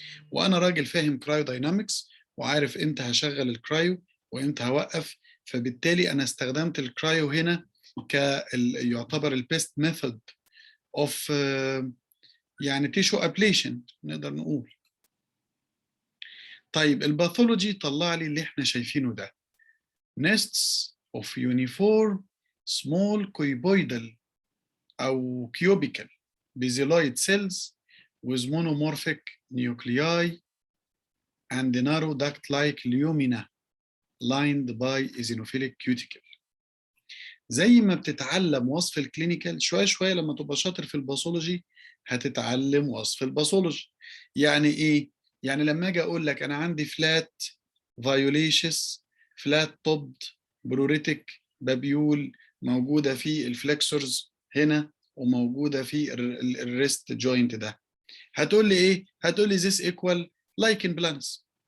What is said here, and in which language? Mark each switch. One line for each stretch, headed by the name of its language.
Arabic: وانا راجل فاهم كرايو داينامكس وعارف امتى هشغل الكرايو وامتى هوقف، فبالتالي انا استخدمت الكرايو هنا يعتبر البيست ميثود اوف يعني تيشو ابليشن نقدر نقول. طيب الباثولوجي طلع لي اللي احنا شايفينه ده،
English: nests of uniform small cuboidal أو cubical basaloid cells with monomorphic nuclei and narrow duct-like lumina lined by eosinophilic cuticle.
Arabic: زي ما بتتعلم وصف الكلينيكال شوية شوية لما تبقى شاطر في الباثولوجي هتتعلم وصف الباثولوجي. يعني إيه؟ يعني لما أجي أقول لك أنا عندي فلات فايوليشس، فلات توبد بروريتك بابيول موجودة في الفلكسورز هنا وموجودة في الريست جوينت ده، هتقول لي إيه؟ هتقول لي
English: this equal lichen planus.